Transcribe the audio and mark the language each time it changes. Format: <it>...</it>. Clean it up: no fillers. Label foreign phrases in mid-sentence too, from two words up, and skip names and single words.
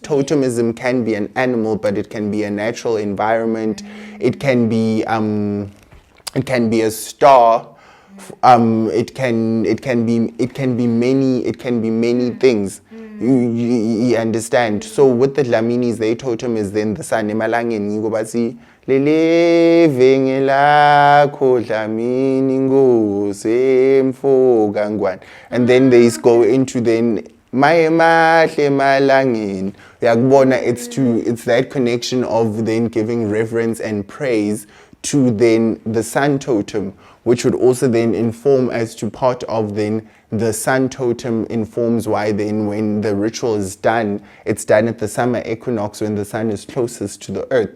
<en>Totemism can be an animal, but it can be a natural environment. It can be a star. It can be many things. You understand? So with the Dlaminis, their totem is then the sun.</en> <ss>Emalangeni ngobasi lelevenge lakho Dlamini ngose mfo kangwane.</ss> <en>And then they go into then</en> <ss>Mayemahle malangeni.</ss> <en>It's that connection of then giving reverence and praise to then the sun totem, which would also then inform as to part of then the sun totem informs why then when the ritual is done, it's done at the summer equinox when the sun is closest to the earth.</en>